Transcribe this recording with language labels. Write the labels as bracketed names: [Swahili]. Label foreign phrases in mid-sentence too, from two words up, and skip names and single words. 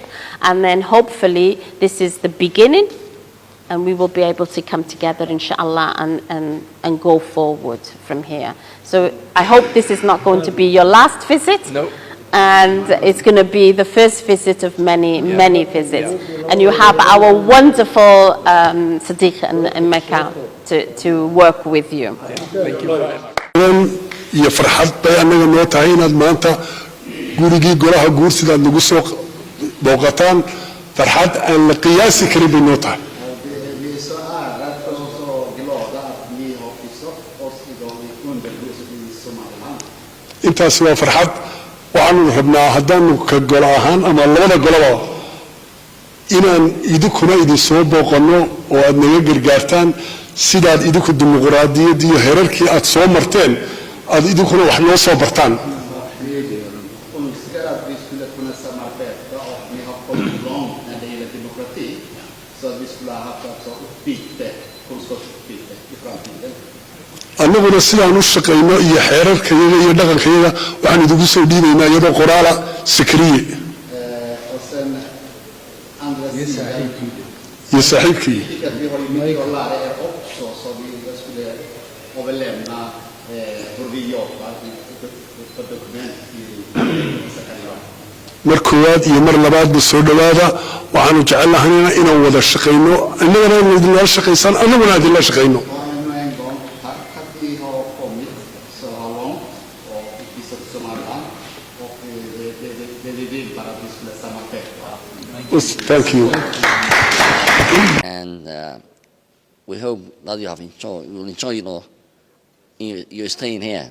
[English] And then hopefully this is the beginning and we will be able to come together, inshallah, and go forward from here. So I hope this is not going to be your last visit. No. And it's going to be the first visit of many visits. And you have our wonderful Sadiq in Mecca to work with you. Thank you very much. [Somali] iyo farxad bay anaga noo tahay inaad maanta gurigii golaha guurtida aad nagu soo booqataan farxad aan la qiyaasi karin bay noo tahay intaasi waa farxad waxaanu rabnaa haddaanu ka golo ahaan ama labada goloba inaan idinkuna idin soo booqanno oo aad naga gargaartaan sidaad idinku dimuqraadiyadda iyo heerarkii aad soo marteen aad idinkuna wax noo soo bartaan [Swedish] Så att vi [Somali] annaguna sidaan u shaqayno iyo xeerarkayaga iyo dhaqankayaga waxaan idigu soo dhiibaynaa iyadoo qoraala sakriye iyo saaxiibkii mar koowaad iyo mar labaadba soo dhowaada waxaanu jecel lahaynaa inaan wada shaqayno innagana inu idinla shaqaysaan annaguna idinla shaqayno [English] Thank you. And we hope that you will enjoy your staying here.